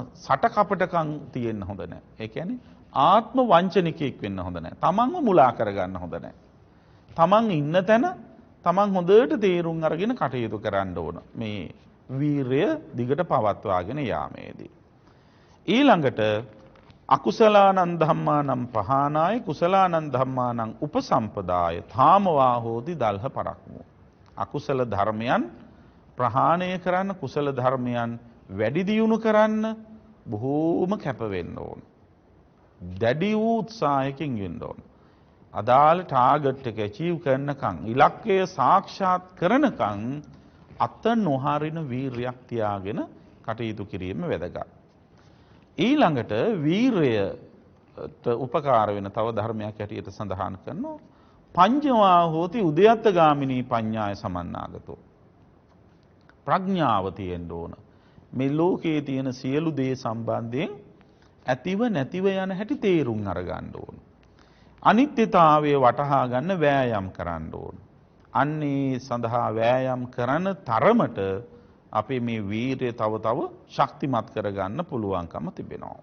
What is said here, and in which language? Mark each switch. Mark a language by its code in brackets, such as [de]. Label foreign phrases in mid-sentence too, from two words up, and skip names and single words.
[si] සට කපටකම් තියෙන්න හොඳ නැහැ. ඒ කියන්නේ ආත්ම වංචනිකයෙක් වෙන්න හොඳ නැහැ. තමන්ව මුලා කරගන්න හොඳ නැහැ. තමන් ඉන්න තැන තමන් හොඳට තේරුම් අරගෙන කටයුතු කරන්න ඕන. මේ වීරය දිගට පවත්වාගෙන යාමේදී. [pi] ඊළඟට අකුසලානං ධම්මානං පහානාය කුසලානං ධම්මානං උපසම්පදාය තාමවා හෝති දල්හ පරක්මු. [si] අකුසල ධර්මයන් ප්‍රහාණය කරන්න, කුසල ධර්මයන් වැඩි දියුණු කරන්න බොහෝම කැප වෙන්න ඕන. දැඩි වූ උත්සාහයකින් වෙන්න ඕන. අදාළ ටාගට් එක අචීව් කරනකම්, ඉලක්කය සාක්ෂාත් කරනකම් අත නොහරින වීරියක් තියාගෙන කටයුතු කිරීම වැදගත්. ඊළඟට වීරයට උපකාර වෙන තව ධර්මයක් හැටියට සඳහන් කරනවා [pi] පඤ්ඤවා හෝති උද්‍යත්තගාමිනී පඤ්ඤාය සමන්නාගතෝ. [si] ප්‍රඥාව තියෙන්න ඕන. මේ ලෝකයේ තියෙන සියලු දේ සම්බන්ධයෙන් ඇතිව නැතිව යන හැටි තේරුම් අරගන්න ඕන. අනිත්‍යතාවය වටහා ගන්න වෑයම් කරන්න ඕන. අන්නේ සඳහා වෑයම් කරන තරමට අපේ මේ වීරිය තව තව ශක්තිමත් කරගන්න පුළුවන්කම තිබෙනවා.